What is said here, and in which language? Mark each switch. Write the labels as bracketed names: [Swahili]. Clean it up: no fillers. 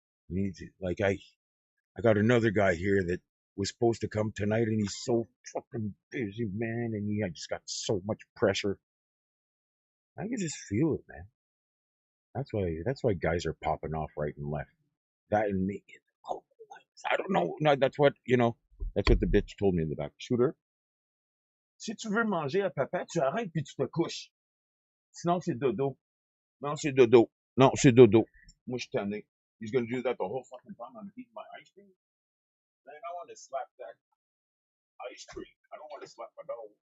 [English] We need to, like, I got another guy here that was supposed to come tonight and he's so fucking busy, man. And I just got so much pressure. I can just feel it, man. That's why guys are popping off right and left. That and me. Oh, I don't know. No, that's what the bitch told me in the back. Shooter. [French] Si tu veux manger à papa, tu arrêtes puis tu te couches. Sinon, c'est dodo. Non, c'est dodo. Non, c'est dodo. Moi, je suis tanné. [English] He's gonna do that the whole fucking time I'm eating my ice cream. Man, I want to slap that ice cream. I don't want to slap my dog.